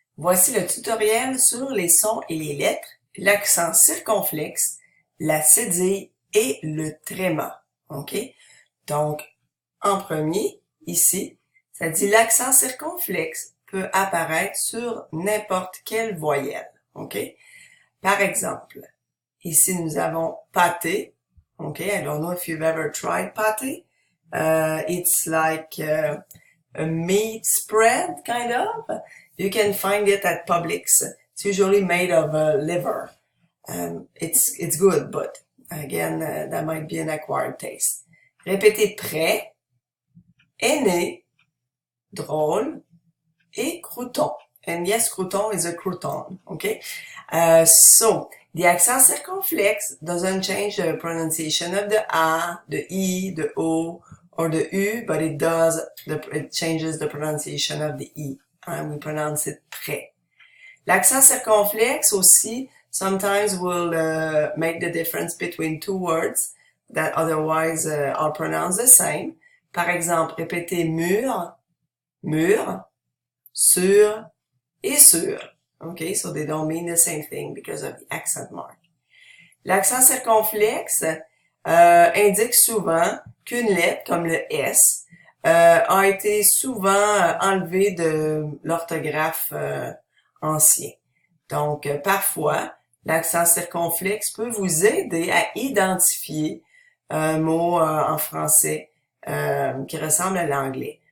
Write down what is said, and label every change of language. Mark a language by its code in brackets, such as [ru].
[fr] Voici le tutoriel sur les sons et les lettres, l'accent circonflexe, la cédille et le tréma. OK? Donc, en premier, ici, ça dit l'accent circonflexe peut apparaître sur n'importe quelle voyelle. OK? Par exemple, ici nous avons pâté. [en] OK? I don't know if you've ever tried pâté. It's like a meat spread, kind of. You can find it at Publix. It's usually made of liver. It's good, but again, that might be an acquired taste. [fr] Répétez prêt, aîné, drôle et crouton. [en] And yes, crouton is a crouton, okay? So, the accent circumflex doesn't change the pronunciation of the A, the I, the O, or the U, but it changes the pronunciation of the E. And we pronounce it prêt. [fr] L'accent circonflexe aussi [en] sometimes will make the difference between two words that otherwise are pronounced the same. [fr] Par exemple, répétez mur, mur, sur et sur. [en] Okay, so they don't mean the same thing because of the accent mark. [fr] L'accent circonflexe indique souvent qu'une lettre, comme le S, a été souvent enlevée de l'orthographe ancien. Donc, parfois, l'accent circonflexe peut vous aider à identifier un mot en français qui ressemble à l'anglais.